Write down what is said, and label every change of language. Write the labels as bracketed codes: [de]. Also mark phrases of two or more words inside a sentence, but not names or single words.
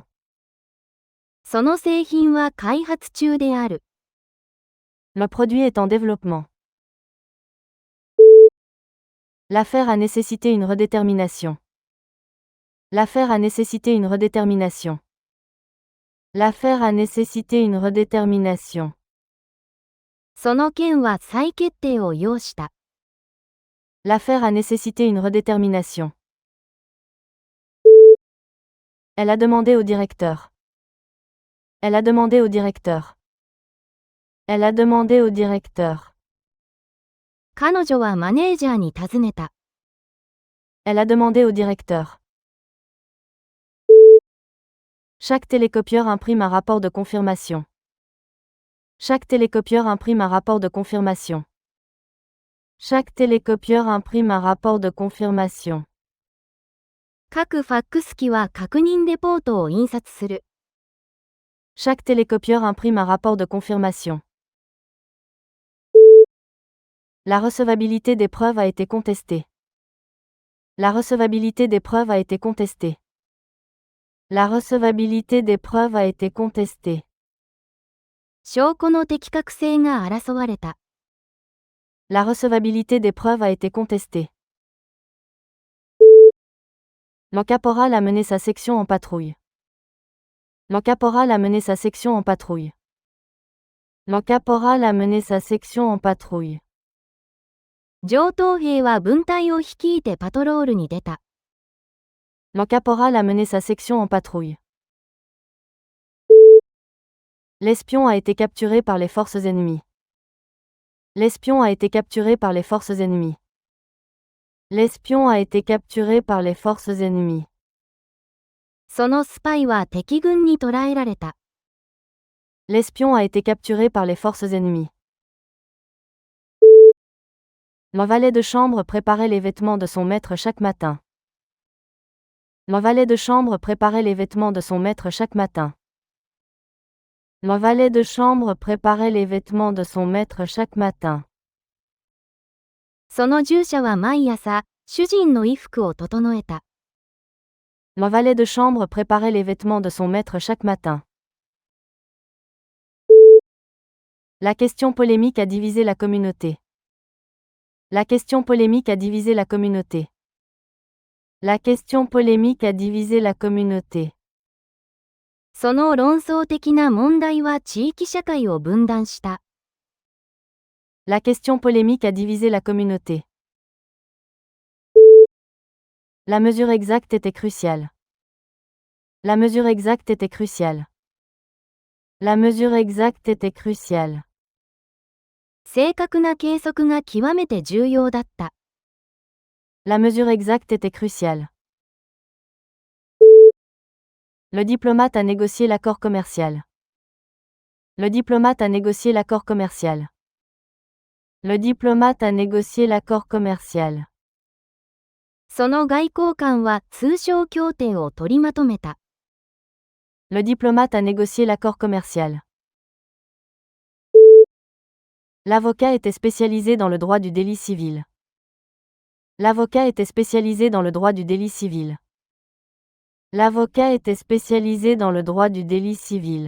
[ja] その製品は開発中である。 [fr] Le produit est en développement. L'affaire a nécessité une redétermination. L'affaire a nécessité une redétermination. L'affaire a nécessité une redétermination. [ja] その件は再決定を要した。 [fr] L'affaire a nécessité une redétermination. Elle a demandé au directeur. Elle a demandé au directeur. Elle a demandé au directeur. [ja] 彼女はマネージャーに尋ねた。 [fr] Elle a demandé au directeur. Chaque télécopieur imprime un rapport de confirmation. Chaque télécopieur imprime un rapport de confirmation. Chaque télécopieur imprime un rapport de confirmation. [ja] 各ファックス機は確認レポートを印刷する。 [fr] Chaque télécopieur imprime un rapport de confirmation. La recevabilité des preuves a été contestée. La recevabilité des preuves a été contestée. La recevabilité des preuves a été contestée. [ja] 証拠の的確性が争われた。 [fr] La recevabilité des preuves a été contestée. Le caporal a mené sa section en patrouille. Le caporal a mené sa section en patrouille. Le caporal a mené sa section en patrouille. [ja] 上等兵は分隊を率いてパトロールに出た。 [fr] Le caporal a mené sa section en patrouille. L'espion a été capturé par les forces ennemies. L'espion a été capturé par les forces ennemies. L'espion a été capturé par les forces ennemies. [ja] そのスパイは敵軍に捕らえられた。 [fr] L'espion a été capturé par les forces ennemies. Le valet de chambre préparait les vêtements de son maître chaque matin. Le valet de chambre préparait les vêtements de son maître chaque matin. Le valet de chambre préparait les vêtements de son maître chaque matin. [ja] その従者は毎朝、主人の衣服を整えた。 [fr] Le valet de chambre préparait les vêtements de son maître chaque matin. La question polémique a divisé la communauté. La question polémique a divisé la communauté. La question polémique a divisé la communauté. [ja] その論争的な問題は地域社会を分断した。 [fr] La question polémique a divisé la communauté. La mesure exacte était cruciale. La mesure exacte était cruciale. La mesure exacte était cruciale. [ja] 正確な計測が極めて重要だった。 [fr] La mesure exacte était cruciale. Le diplomate a négocié l'accord commercial. Le diplomate a négocié l'accord commercial. Le diplomate a négocié l'accord commercial. [ja] その外交官は通商協定を取りまとめた。 [fr] Le diplomate a négocié l'accord commercial. L'avocat était spécialisé dans le droit du délit civil. L'avocat était spécialisé dans le droit du délit civil. L'avocat était spécialisé dans le droit du délit civil.